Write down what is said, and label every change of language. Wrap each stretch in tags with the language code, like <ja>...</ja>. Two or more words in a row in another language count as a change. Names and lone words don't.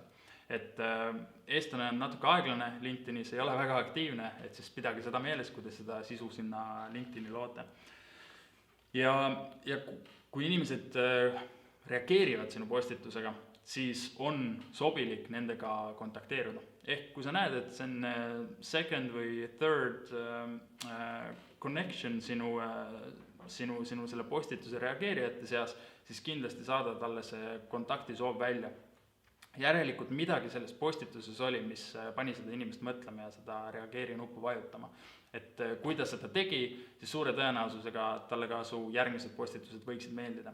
<et>Et eestlane on natuke aeglane LinkedInis, ei ole väga aktiivne, et siis pidage seda meeles, kui te seda sisu sinna LinkedIni loote. Ja kui inimesed reageerivad sinu postitusega, siis on sobilik nendega kontakteeruda. Ehk kui sa näed, et see on second või</et> <en>third connection</en> <et>sinu selle postituse reageerijate seas, siis kindlasti saada talle see kontaktisoov välja. Järelikult midagi selles postituses oli, mis pani seda inimest mõtlema ja seda reageeri nuppu vajutama. Et kui ta seda tegi, siis suure tõenäosusega talle ka su järgmised postitused võiksid meeldida.</et>